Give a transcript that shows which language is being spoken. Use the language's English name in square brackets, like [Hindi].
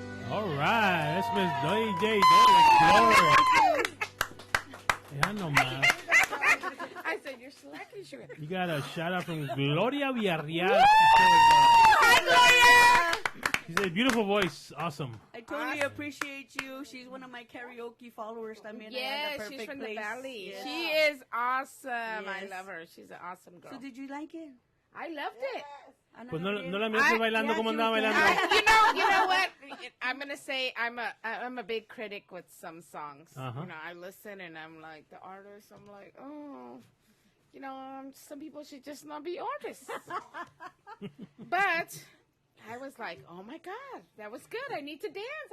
[English] All right, that's Miss DJ Gloria. [Spanish] Ya nomás. [English] I said, you're slacking, sugar. You got a shout out from Gloria Villarreal. Hi, Gloria! She said, beautiful voice, awesome. I totally appreciate you. She's one of my karaoke followers también. Yes, she's from the Valley. Yes. She is awesome. I Yes. love her. She's an awesome girl. So did you like it? I loved it. [Spanish] Pues no la miraste bailando como andaba bailando. [English] You know what? I'm gonna say I'm a big critic with some songs. Uh-huh. You know, I listen and I'm like the artist. I'm like, oh, you know, some people should just not be artists. But I was like, oh my God, that was good. I need to dance.